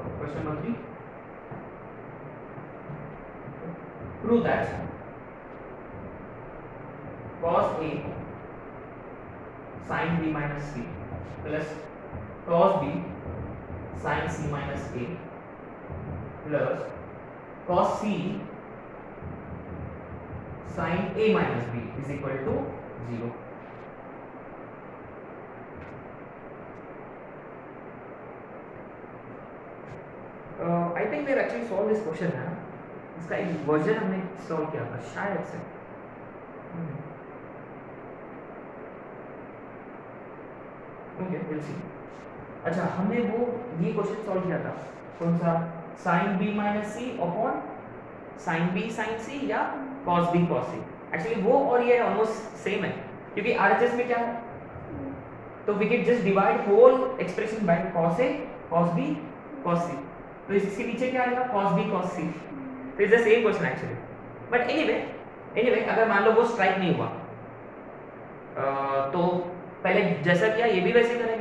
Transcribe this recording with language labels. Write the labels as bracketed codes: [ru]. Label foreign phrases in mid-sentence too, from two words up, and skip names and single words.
[en] question number 3, prove that cos A sin B minus C plus cos B sin C minus A plus cos C sin A minus B is equal to 0. I think we actually solved this question [hi] है ना, इसका एक वर्जन हमने सॉल्व किया था शायद से। [en] okay will see. [hi] अच्छा हमने वो ये क्वेश्चन सॉल्व किया था, कौन सा, [en] sin b minus c upon sin b sin c [hi] या [en] cos b cos c। [hi] एक्चुअली वो और ये [en] almost same [hi] है, क्योंकि RHS में क्या है, तो [en] we can just divide whole expression by cos a cos b cos c, [hi] तो इसके नीचे क्या आएगा, [en] cos b cos c। [hi] तो [en] it's the same question actually, but anyway [hi] अगर मान लो वो स्ट्राइक नहीं हुआ तो पहले जैसा किया ये भी वैसे करेंगे।